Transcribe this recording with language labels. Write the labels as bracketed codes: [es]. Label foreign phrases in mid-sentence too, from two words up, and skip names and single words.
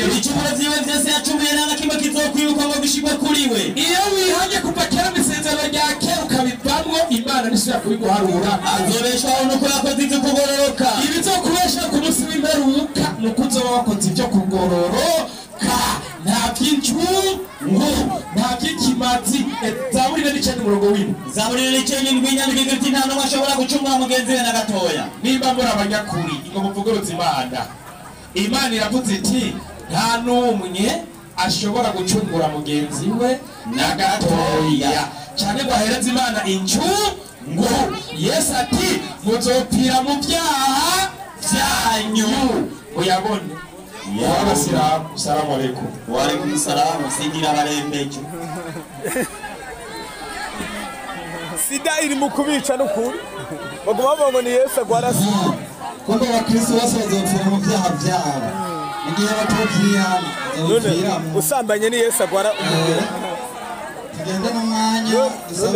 [rn] ibicumuro vyiwe vyose yacumuye nta na kimwe kizokwibuka ngo gishigwe kuri we iyo wihanye kuva kera mu isezerano rya kera ukabivamwo Imana nisubira kubiguharura azobeshwaho nuko yakoze ivyo kugororoka ibizokubesha ku munsi w'imperuka nuko uzoba wakoze ivyo kugororoka nta by'incungu nta by'ikimazi Zaburi 9:7 Zaburi 9:7 inyandiko igira iti nta n'umwe ashobora gucumura mugenzi we na gatoya nimba muri abanyakuri ngo muvugurutse Imana iravuze iti nta n'umwe ashobora gucungura mugenzi we na gatoya cyane ngo ahereze Imana incungu Yesu ati muzopfira mu byaha byanyu uyabone ya abasilamu [ar] السلام عليكم. وعليكم السلام. [rn] Sigira barembeje. Sida iri mu kubica n'ukuri baguma bavuga ngo ni Yesu agwara sida Kuko abakristo bose bazopfira mu byaha byabo. Igihe batopfira bazopfira mu usambanye ni Yesu agwara umubiri. tugende n'umwanya dusabe